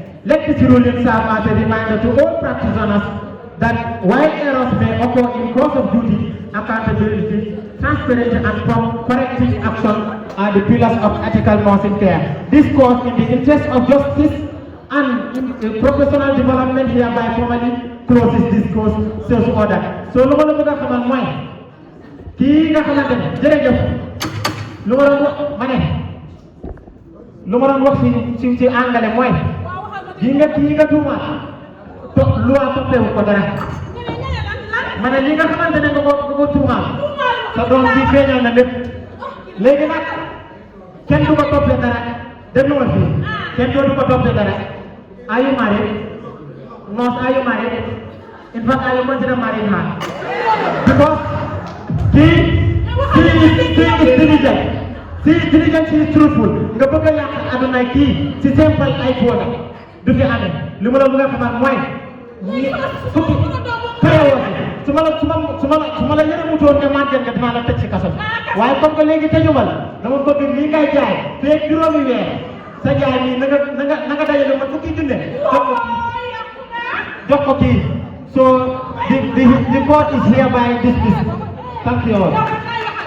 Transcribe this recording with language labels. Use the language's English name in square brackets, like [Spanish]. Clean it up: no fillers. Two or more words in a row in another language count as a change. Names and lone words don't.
[English] Let this ruling serve as a reminder to all practitioners that while errors may occur in course of duty, accountability, transparency, and prompt corrective action are the pillars of ethical nursing care. This court, in the interest of justice and professional development, hereby formally closes this course sales order. So, [Wolof] lu ma la bëgg a xamal mooy kii nga xamante ne jërëjëf lu ma doon wax ci angale mooy kii nga tuumaat loi toppewu ko dara ma ne li nga xamante ne nga ko tuumaal sa doom bi feeñal na lépp léegi nag kenn du ko toppee dara déglu ma fii kenn dootu ko toppee dara. [English] Are you married? No, are you married? In fact, I consider marrying her because she is diligent. She is diligent, she is truthful. [Wolof] Nga bëgg a yàq aduna kii ci simple ay Folda du fi amee li ma la bëgg a xamal mooy fukki préwoo su ma la yërëmutoon ne màgget nga dinaa la tëj ci kaso waaye [French] comme que [Wolof] léegi tëjuma la dama bëgg lii ngay jaay feeg juróomi weer sa jaay nii na nga dajale ma fukki junne jox ko kii [English] so the court is hereby dismissed. Thank you all.